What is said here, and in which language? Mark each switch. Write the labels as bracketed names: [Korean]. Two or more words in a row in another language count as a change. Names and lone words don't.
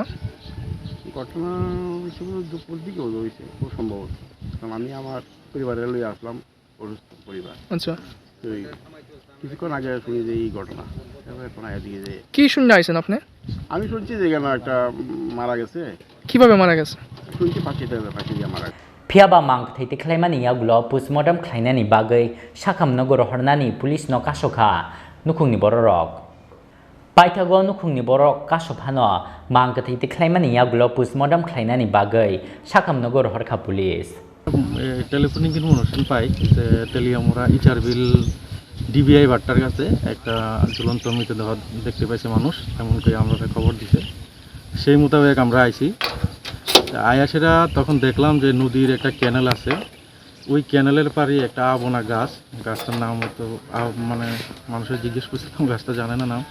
[Bangla] ঘটনা দুপুর দিকে হয়েছে খুব সম্ভবত, কারণ আমি আমার পরিবারের লইয়া আসলাম, পরিবার। আচ্ছা, তো কিছুক্ষণ আগে শুনি যে এই ঘটনা, এখন আগে দিকে যে কি শুনে আইছেন আপনি? আমি শুনছি যে কেন একটা মারা গেছে। কিভাবে মারা গেছে? শুনছি ফাঁসি দিয়ে মারা গেছে। [Kok Borok] Phiaba mang thai te khlaimani yaglo postmortem khlainani bagai sakhamno gorohornani police no kasokha nukhungni borok paithago nukhungni borok kasophano mang thai te khlaimani yaglo postmortem khlainani bagai sakhamno gorohorkha police [English] telephonic information [Bangla] পাই যে তেলিয়ামুড়া ইচারবিল ডিবিআই বাট্টার কাছে একটা ঝুলন্ত মৃতদেহ দেখতে পাইছে মানুষ, এমন করে আমরা খবর দিছে। সেই মোতাবেক আমরা আইছি। আয়াসেরা তখন দেখলাম যে নদীর একটা ক্যানেল আছে, ওই ক্যানেলের পাড়ে একটা আবনা গাছ, গাছটার নাম হয়তো মানে মানুষের জিজ্ঞেস করছিলাম, গাছটা জানে না নাম।